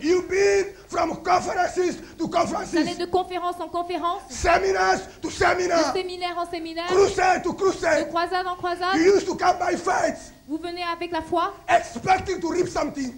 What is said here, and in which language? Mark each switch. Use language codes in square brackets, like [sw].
[en] You've been from conferences to [fr] Vous allez [en] conferences, [fr] de conférence en conférence, [en] seminars to [fr] de [en] seminars, [fr] séminaire en séminaire, [en] crusade to [fr] de [en] crusade. [fr] croisade en croisade. [en] You used to come by faith, [fr] Vous venez avec la foi, [en] expecting to reap something,